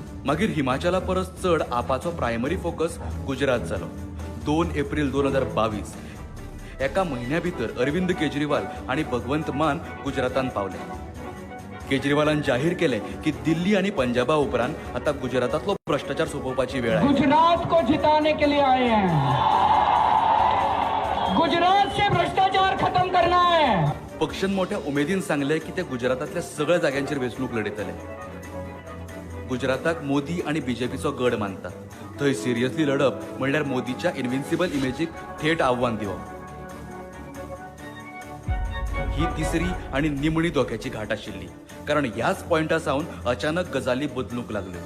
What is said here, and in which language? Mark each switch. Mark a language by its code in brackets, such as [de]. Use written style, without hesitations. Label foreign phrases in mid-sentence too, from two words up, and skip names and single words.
[kok] मागीर हिमाचला परस चड आपाचो [en] primary focus [kok] गुजरात जालो. 2 एप्रिल 2022 एका म्हयन्या भितर अरविंद केजरीवाल आणि भगवंत मान गुजरातांत पावले. केजरीवालान जाहीर केले की दिल्ली आणि पंजाबा उपरांत आता गुजरातातलो भ्रष्टाचार सोपोवपाची वेळ आहे. [hi] गुजरात को जिताने के लिए आए हैं, गुजरात से भ्रष्टाचार खत्म करना है. [kok] पक्षान मोठ्या उमेदीन सांगले की ते गुजरातातल्या सगळ्या जाग्यांचेर वेंचणूक लडयतले. गुजराताक मोदी आणि बीजेपीचो गड मानतात. थंय सिरियसली लढप म्हणल्यार मोदीच्या इन्व्हिन्सिबल इमेजीक थेट आव्हान दिवप. ही तिसरी आणि निमणी धोक्याची घाट आशिल्ली कारण ह्याच पॉइंटा सावन अचानक गजाली बदलूंक लागल्यो.